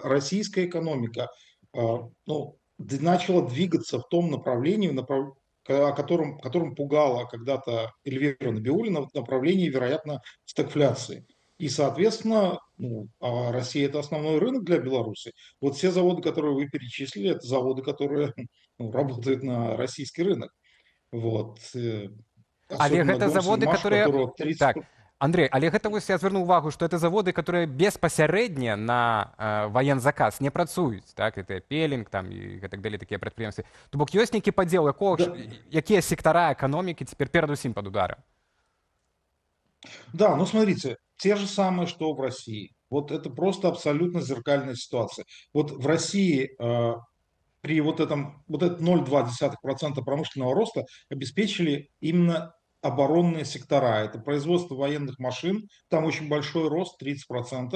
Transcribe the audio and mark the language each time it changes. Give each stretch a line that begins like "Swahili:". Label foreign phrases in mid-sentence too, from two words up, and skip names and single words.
Russian: Российская экономика ну, начала двигаться в том направлении, которым пугала когда-то Эльвира Набиуллина, в направлении, вероятно, стагфляции. И, соответственно, ну, а Россия – это основной рынок для Беларуси. Вот все заводы, которые вы перечислили, это заводы, которые ну, работают на российский рынок. Вот.
Belarusian: Але
Russian: Особенно
Belarusian: гэта заводы, Гомсельмаш, у
Russian: которые... которого 30...
Belarusian: Так, Андрей, але гэта вось я звярнуў увагу, што
Russian: это заводы, которые
Belarusian: беспасярэдне на ваензаказ не працуюць, так, это пелінг там і гэтак далей такія прадпрыемствы. То бок ёсць нейкі падзел, якія сектара эканомікі цяпер перадусім пад ударам?
Russian: Да, ну смотрите, те же самые, что в России. Вот это просто абсолютно зеркальная ситуация. Вот в России при вот этом 0,2% промышленного роста обеспечили именно оборонные сектора. Это производство военных машин, там очень большой рост, 30%.